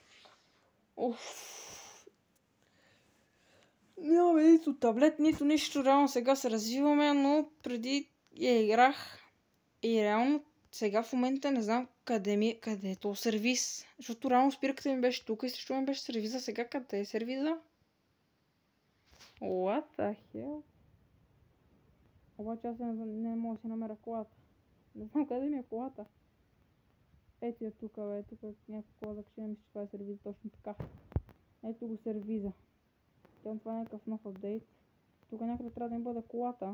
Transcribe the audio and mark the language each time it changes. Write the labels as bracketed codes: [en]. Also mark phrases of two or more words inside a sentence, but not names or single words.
[bg] Нямаме нито таблет, нито нищо. Реално сега се развиваме, но преди я играх и реално сега в момента не знам къде е то сервиз. Защото реално спирката ми беше тук и също ми беше сервиза. Сега къде е сервиза? [en] What the hell? [bg] Обаче аз не мога да си намеря колата. Не знам къде ми е колата. Ето я тук, бе. Тук е някаква кола за качене. Мисля, че това е сервиза точно така. Ето го сервиза. Това е някакъв нов апдейт. Тук някъде трябва да им бъде колата.